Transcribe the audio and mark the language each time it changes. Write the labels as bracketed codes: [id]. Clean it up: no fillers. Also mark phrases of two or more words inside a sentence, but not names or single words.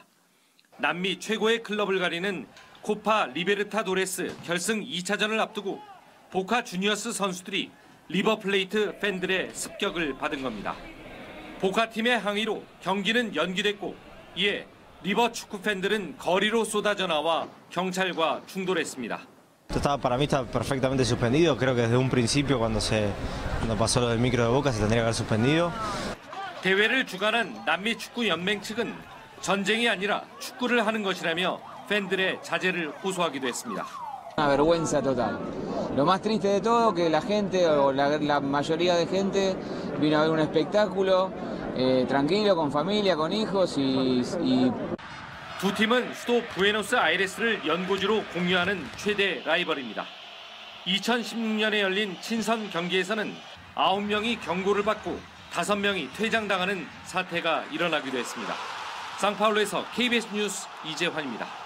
[ko] 남미 최고의 클럽을 가리는 코파 리베르타도레스 결승 2차전을 앞두고 보카 주니어스 선수들이 리버플레이트 팬들의 습격을 받은 겁니다. 보카 팀의 항의로 경기는 연기됐고 이에 리버 축구 팬들은 거리로 쏟아져 나와 경찰과 충돌했습니다. [es] Para mí está perfectamente suspendido. Creo que desde un principio cuando pasó lo del micro de Boca se tendría que haber suspendido. [ko] 대회를 주관한 남미 축구 연맹 측은 전쟁이 아니라 축구를 하는 것이라며 팬들의 자제를 호소하기도 했습니다. [es] Una vergüenza total. Lo más triste de todo que la gente o la mayoría de gente vino a ver un espectáculo tranquilo con familia, con hijos y [ko] 두 팀은 수도 부에노스아이레스를 연고지로 공유하는 최대 라이벌입니다. 2016년에 열린 친선 경기에서는 9명이 경고를 받고 5명이 퇴장당하는 사태가 일어나기도 했습니다. 상파울루에서 KBS 뉴스 이재환입니다.